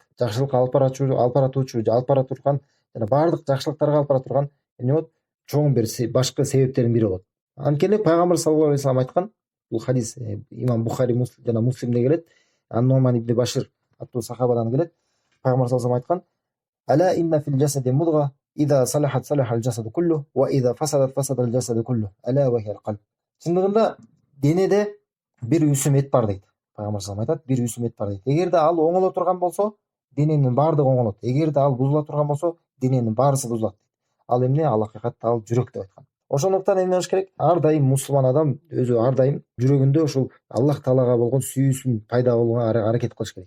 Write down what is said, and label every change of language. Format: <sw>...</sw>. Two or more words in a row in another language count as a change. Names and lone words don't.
<ky>Жакшылыкка алып бара турган жана баардык жакшылыктарга алып бара турган эмне болот? Чоң бир башкы себептердин бири болот. Анткени Пайгамбар</ky> <ar>صلى الله عليه وسلم</ar> <ky>айткан, бул хадис имам Бухари жана Муслимде келет. Ан-Нуман ибн Башир аттуу сахабадан келет. Пайгамбар</ky> <ar>صلى الله عليه وسلم</ar> <ky>айткан:</ky> <ar>"ألا إن في الجسد مضغة إذا صلحت صلح الجسد كله وإذا فسدت فسد الجسد كله ألا وهي القلب".</ar> <ky>Чындыгында денеде бир үсүм эт бар дейт. Пайгамбар</ky> <ar>صلى الله عليه وسلم</ar> <ky>айтат, бир үсүм эт бар дейт. Эгерде ал оңоло турган болсо, дененин баардыгы оңолот. Эгерде ал бузула турган болсо, дененин баарысы бузулат. Ал эмне? Ал акыйкатта ал жүрөк деп айткан. Ошондуктан эмне кылыш керек? Ар дайым мусулман адам өзү ар дайым жүрөгүндө ушул Аллах Таалага болгон сүйүүсүн пайда болгонго аракет кылыш керек.</ky>